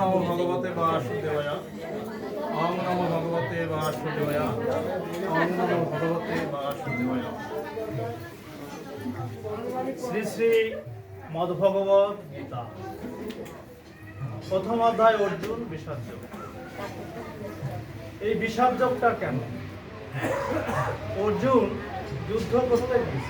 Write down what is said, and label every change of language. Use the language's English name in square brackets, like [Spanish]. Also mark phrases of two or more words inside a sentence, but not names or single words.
[Sanskrit] ভগবতে বাসুদেবায়। ওম নমো ভগবতে বাসুদেবায়। ওম নমো ভগবতে বাসুদেবায়। [Bangla] শ্রী শ্রী মদ্ভগবত গীতা, প্রথম অধ্যায় অর্জুন বিষাদ যোগ। এই বিষাদ যোগটা কেন? অর্জুন যুদ্ধ করতে গিয়েছে।